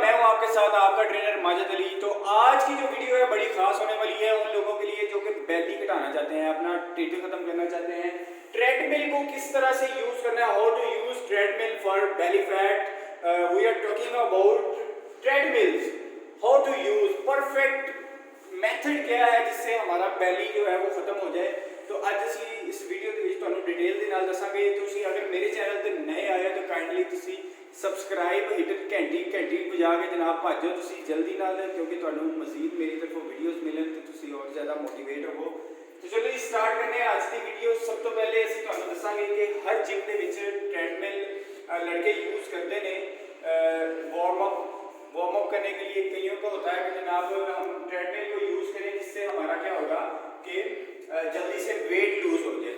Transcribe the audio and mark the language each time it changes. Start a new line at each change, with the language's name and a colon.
Hindi: मैं हूं आपके साथ आपका ट्रेनर माजिद अली। तो आज की जो वीडियो है बड़ी खास होने वाली है उन लोगों के लिए जो कि बेली घटाना चाहते हैं, अपना टेटू खत्म करना चाहते हैं। ट्रेडमिल को किस तरह से यूज करना है,
English: How to use treadmill for belly fat. We are talking about treadmills, how to use perfect method
Hindi: क्या है जिससे हमारा बेली जो है वो खत्म हो जाए।
Punjabi: तो ਅੱਜ ਅਸੀਂ ਇਸ ਵੀਡੀਓ ਦੇ ਵਿੱਚ ਤੁਹਾਨੂੰ ਡਿਟੇਲ ਦੇ ਨਾਲ ਦੱਸਾਂਗੇ। ਤੁਸੀਂ ਅਗਰ ਮੇਰੇ ਚੈਨਲ ਤੇ ਨਏ ਆਏ ਤਾਂ ਕਾਈਂਡਲੀ ਤੁਸੀਂ ਸਬਸਕ੍ਰਾਈਬ ਹਿੱਟ ਘੰਟੀ ਵਜਾ ਕੇ ਜਨਾਬ ਭਾਜੋ ਤੁਸੀਂ ਜਲਦੀ ਨਾਲ, ਕਿਉਂਕਿ ਤੁਹਾਨੂੰ ਮਜ਼ੀਦ ਮੇਰੀ ਤਰਫੋਂ ਵੀਡੀਓਜ਼ ਮਿਲਣ ਤੇ ਤੁਸੀਂ ਹੋਰ ਜ਼ਿਆਦਾ ਮੋਟੀਵੇਟ ਹੋਵੋ।
Hindi: तो चलो जी स्टार्ट करने हैं आज की वीडियो। सब तो पहले
Punjabi: ਅਸੀਂ ਤੁਹਾਨੂੰ ਦੱਸਾਂਗੇ
Hindi: कि हर जिम
Punjabi: ਦੇ ਵਿੱਚ
Hindi: ट्रेडमिल लड़के यूज़ करते हैं वार्म अप करने के लिए। कईयों को होता है कि जनाब हम ट्रेडमिल को यूज़ करें जिससे हमारा क्या होगा कि जल्दी से वेट लूज हो जाए।